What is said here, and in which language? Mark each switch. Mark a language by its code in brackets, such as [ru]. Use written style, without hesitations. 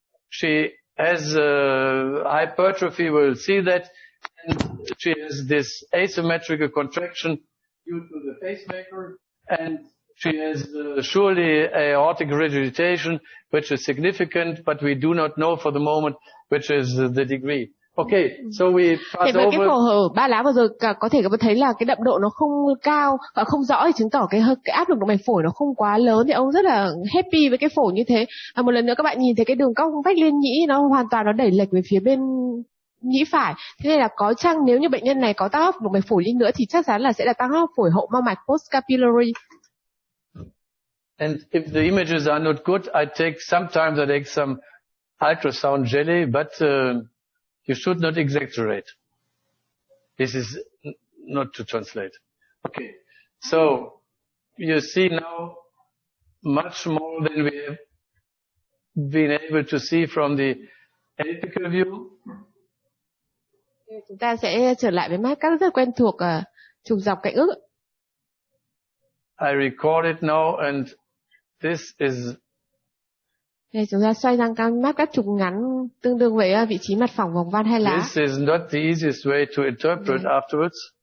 [en] She has hypertrophy. We'll see that. And she has this asymmetrical contraction due to the pacemaker. And she has surely aortic regurgitation, which is significant, but we do not know for the moment which is the degree. Okay, so we pass [vi] với [en] over. [vi] cái phổ hở 3 lá vừa rồi có thể các bạn thấy là cái đậm độ nó không cao và không rõ, thì chứng tỏ cái áp lực động mạch phổi nó không quá lớn, thì ông rất là happy với cái phổ như thế. Một lần nữa các bạn nhìn thấy cái đường cong vách liên nhĩ nó hoàn toàn nó đẩy lệch về phía bên nhĩ phải. Thế nên là có chăng nếu như bệnh nhân này có tăng áp lực động mạch phổi đi nữa thì chắc chắn là sẽ là tăng áp lực phổi hậu mao mạch post-capillary. [en] And if the images are not good, sometimes I take some ultrasound jelly, but you should not exaggerate. This is not to translate. Okay. So you see now much more than we have been able to see from the apical view. [vi] Chúng ta sẽ trở lại với mắt cắt rất quen thuộc trục dọc cạnh ức. [en] I record it now, and this is. [vi] Đây, chúng ta xoay sang cam mắt cắt trục ngắn tương đương với vị trí mặt phẳng vòng van hai lá. [en] This is not the easiest way to interpret afterwards.